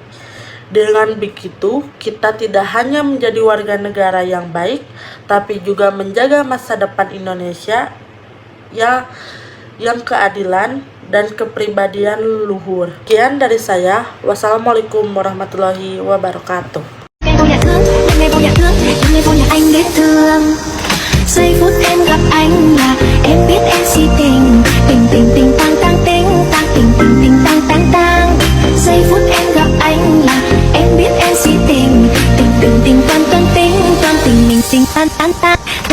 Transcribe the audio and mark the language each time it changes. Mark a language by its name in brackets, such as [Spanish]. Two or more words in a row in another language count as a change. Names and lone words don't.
[Indonesian] Dengan begitu, kita tidak hanya menjadi warga negara yang baik, tapi juga menjaga masa depan Indonesia yang keadilan dan kepribadian luhur. Sekian dari saya. [Arabic] والسلام عليكم ورحمة الله وبركاته. [Vietnamese] Giây phút em gặp anh là em biết em si tình, tình tình tình tang tang ting tang tình tình tình tang tang tang. Giây phút em gặp anh là em biết em si tình, tình tình tình toan toan ting toan tình mình tình tan tan tan.